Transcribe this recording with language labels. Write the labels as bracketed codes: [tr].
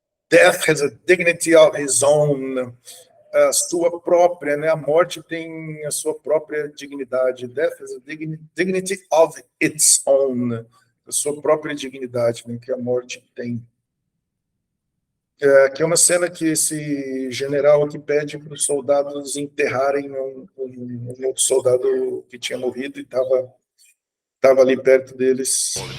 [en] Death has a dignity of his own. [pt] A sua própria, né? A morte tem a sua própria dignidade. [en] Death has a dignity of its own. [pt] A sua própria dignidade, né? Que a morte tem. Que é uma cena que esse general aqui pede para os soldados enterrarem um outro soldado que tinha morrido e estava ali perto deles.